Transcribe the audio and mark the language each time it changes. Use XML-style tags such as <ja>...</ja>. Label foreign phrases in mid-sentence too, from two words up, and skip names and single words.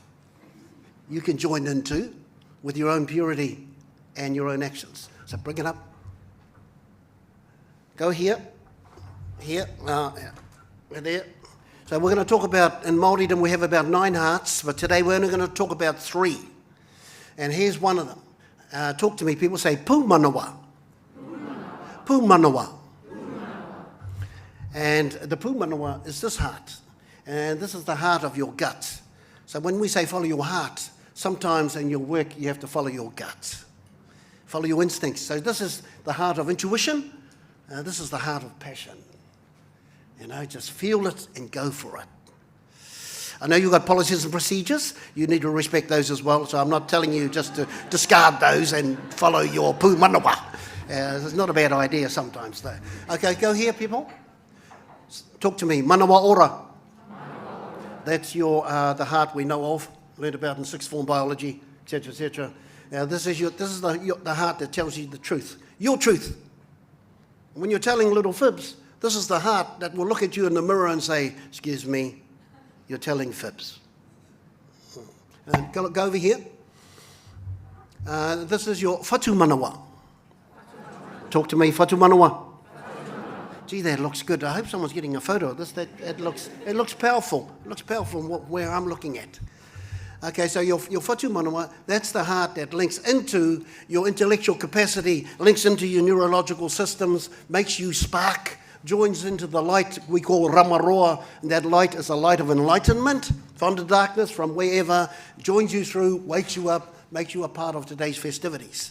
<en>You can join in too with your own purity and your own actions. So bring it up. Go here, we're there. So we're going to talk about, in Māoridom we have about 9 hearts, but today we're only going to talk about 3. And here's one of them. Talk to me, people say,</en> <mi>pū manawa. Pū manawa.</mi> <en>And the</en> <mi>pū manawa</mi> <en>is this heart. And this is the heart of your gut. So when we say follow your heart, sometimes in your work you have to follow your gut. Follow your instincts. So this is the heart of intuition. This is the heart of passion. Just feel it and go for it. I know you've got policies and procedures. You need to respect those as well. So I'm not telling you just to discard those and follow your</en> <mi>pū manawa.</mi> <en>It's not a bad idea sometimes, though. Okay, go here, people. Talk to me.</en> <mi>Manawa ora.</mi> <en>That's the heart we know of. Learned about in 6th form biology, etc., etc. Now, this is the heart that tells you the truth. Your truth. When you're telling little fibs, this is the heart that will look at you in the mirror and say, excuse me, you're telling fibs. Go over here. This is your</en> <mi>whatu manawa.</mi> <en>Talk to me,</en> <mi>whatu manawa.</mi> <en>Gee, that looks good. I hope someone's getting a photo of this. It looks powerful. It looks powerful where I'm looking at. Okay, so your</en> <mi>whatu manawa,</mi> <en>that's the heart that links into your intellectual capacity, links into your neurological systems, makes you spark, joins into the light we call ramaroa, and that light is a light of enlightenment from the darkness, from wherever, joins you through, wakes you up, makes you a part of today's festivities.</en>